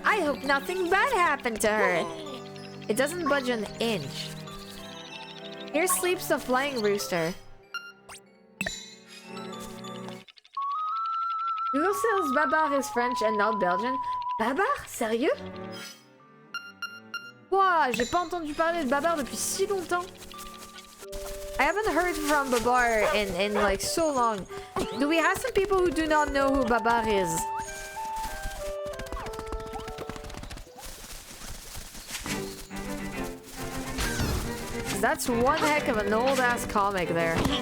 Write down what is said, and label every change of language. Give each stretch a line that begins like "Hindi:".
English: I hope nothing bad happened to her. It doesn't budge an inch. Here sleeps the flying rooster. Google says Babar is French and not Belgian.
French: Babar? Sérieux? Wow, j'ai pas entendu parler de Babar depuis si longtemps.
English: I haven't heard from Babar in like so long. Do we have some people who do not know who Babar is? That's one heck of an old ass comic there.